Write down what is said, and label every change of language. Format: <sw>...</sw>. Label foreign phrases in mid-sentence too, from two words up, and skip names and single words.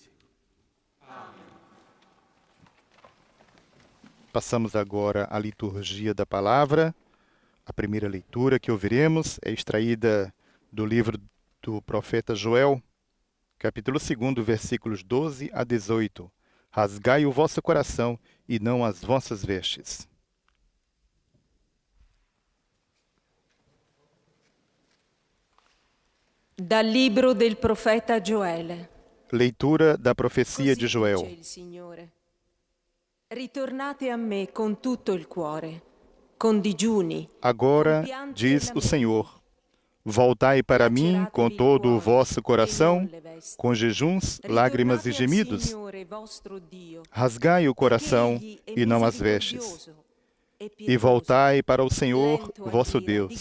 <pt>Passamos agora à liturgia da palavra. A primeira leitura que ouviremos é extraída do livro do profeta Joel, capítulo 2, versículos 12 a 18. Rasgai o vosso coração e não as vossas vestes.</pt> <it>Dal libro del profeta Gioele.</it> <pt>Leitura da profecia de Joel.</pt> <it>Così dice il Signore. Ritornate a me con tutto il cuore, con digiuni.</it> <pt>Agora, diz o Senhor, voltai para mim com todo o vosso coração, com jejuns, lágrimas e gemidos. Rasgai o coração e não as vestes. E voltai para o Senhor, vosso Deus.</pt>